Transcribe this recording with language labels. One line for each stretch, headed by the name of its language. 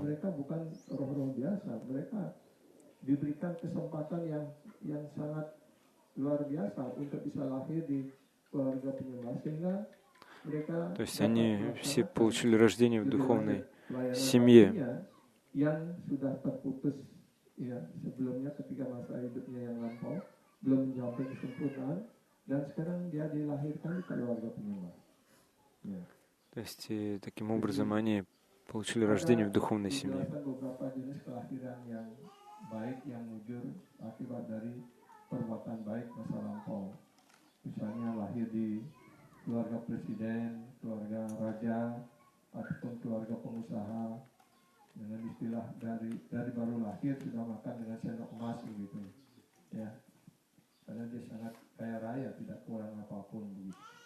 Indonesian: Mereka bukan roh-roh biasa, mereka diberikan kesempatan yang sangat luar biasa untuk bisa lahir di keluarga penyembah, sehingga mereka
Russian: То есть они все получили рождение в духовной семье.
Indonesian: yang sudah terputus, ya, sebelumnya ketika masa hidupnya yang lampau belum mencapai kesempurnaan, dan sekarang dia dilahirkan di keluarga penyembah. Ya.
Russian: То есть таким образом они получили рождение в духовной семье.
Indonesian: Beberapa jenis kelahiran yang baik yang mujur akibat dari perbuatan baik masa lampau. Misalnya lahir di keluarga presiden, keluarga raja, ataupun keluarga pengusaha, dengan istilah dari baru lahir sudah makan dengan sendok emas begitu, ya, karena dia sangat kaya raya, tidak kurang apapun begitu.